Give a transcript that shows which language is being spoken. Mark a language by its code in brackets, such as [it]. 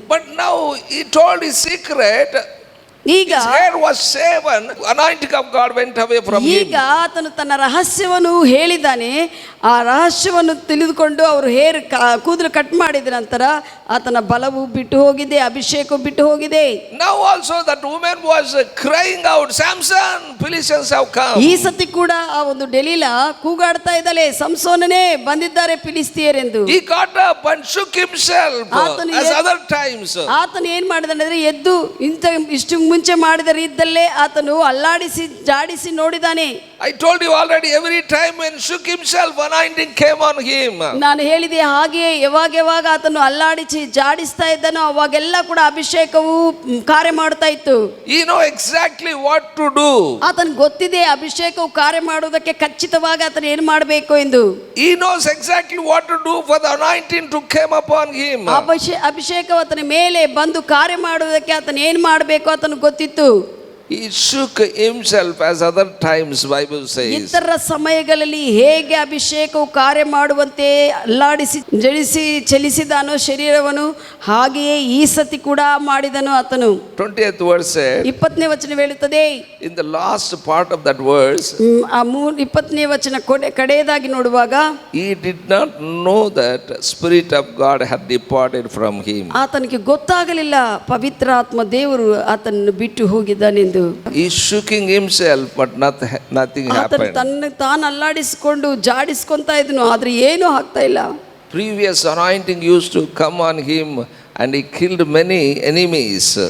[en] But now he told his secret. [kn] ಈಗ [en] His hair was shaven. Anointing of God went away from him. [kn] ಈಗ ಆತನು ತನ್ನ ರಹಸ್ಯವನ್ನು ಹೇಳಿದ್ದಾನೆ. ಆ ರಹಸ್ಯವನ್ನು ತಿಳಿದುಕೊಂಡು ಅವರು ಕೂದಲು ಕಟ್ ಮಾಡಿದ ನಂತರ ಆತನ ಬಲವು ಬಿಟ್ಟು ಹೋಗಿದೆ, ಅಭಿಷೇಕವು ಬಿಟ್ಟು ಹೋಗಿದೆ. [en] Now also that woman was crying out, Samson, Philistines have come. [kn] ಈ ಸತಿ ಕೂಡ ಆ ಒಂದು ಡೆಲೀಲಾ ಕೂಗಾಡ್ತಾ ಇದ್ದಾಳೆ, ಸಂಸೋನನೇ ಬಂದಿದ್ದಾರೆ ಫಿಲಿಸ್ತಿಯರೆಂದು. [en] He got up and shook himself as other times. [kn] ಆತನು ಏನ್ ಮಾಡಿದಾನೆ ಎದ್ದು ಇಷ್ಟು ಮುಂಚೆ ಮಾಡಿದ ರೀತಿಯಲ್ಲೇ ಆತನು ಅಲ್ಲಾಡಿಸಿ ಜಾಡಿಸಿ ನೋಡಿದಾನೆ. [en] I told you already, every time when shook himself, anointing came on him. [kn] ನಾನು ಹೇಳಿದೆ ಹಾಗೆಯೇ ಯಾವಾಗ ಆತನು ಅಲ್ಲಾಡಿಸಿ ಜಾಡಿಸ್ತಾ ಇದ್ದನೋ ಅವಾಗೆಲ್ಲ ಕೂಡ ಅಭಿಷೇಕವು ಕಾರ್ಯ ಮಾಡ್ತಾ ಇತ್ತು. [en] He know exactly what to do. [kn] ಆತನು ಗೊತ್ತಿದೆ ಅಭಿಷೇಕವು ಕಾರ್ಯ ಮಾಡುವುದಕ್ಕೆ ಖಚಿತವಾಗಿ ಆತನು ಏನು ಮಾಡಬೇಕು ಎಂದು. [en] He knows exactly what to do for the anointing to come upon him. [kn] ಅಭಿಷೇಕವು ಆತನ ಮೇಲೆ ಬಂದು ಕಾರ್ಯ ಮಾಡುವುದಕ್ಕೆ ಆತನು ಏನು ಮಾಡಬೇಕು ಆತನು ಗೊತ್ತಿತ್ತು. [en] He shook himself as other times, Bible says. [kn] ಇತರ ಸಮಯಗಳಲ್ಲಿ ಹೇಗೆ ಅಭಿಷೇಕವು ಕಾರ್ಯ ಮಾಡುವಂತೆ ಅಲ್ಲಾಡಿಸಿ ಜಡಿಸಿ ಚಲಿಸಿದಾನೋ ಶರೀರವನ್ನು ಹಾಗೆಯೇ ಈ ಸತಿ ಕೂಡ ಮಾಡಿದನು ಆತನು. [en] 20th verse said, [kn] 20ನೇ ವಚನ ಹೇಳುತ್ತದೆ. [en] in the last part of that verse, [kn] 20ನೇ ವಚನ ಕಡೆಯದಾಗಿ ನೋಡುವಾಗ, [en] he did not know that Spirit of God had departed from him. [kn] ಆತನಿಗೆ ಗೊತ್ತಾಗಲಿಲ್ಲ ಪವಿತ್ರಾತ್ಮ ದೇವರು ಆತನನ್ನು ಬಿಟ್ಟು ಹೋಗಿದ್ದಾನೆಂದು. [en] He shooking himself, but nothing happened. [kn] ತಾನು ಅಲ್ಲಾಡಿಸಿಕೊಂಡು ಜಾಡಿಸ್ಕೊಂತ ಇದ್ನು, ಆದ್ರೆ ಏನೂ ಆಗ್ತಾ ಇಲ್ಲ. [en] Previous anointing used to come on him and he killed many enemies.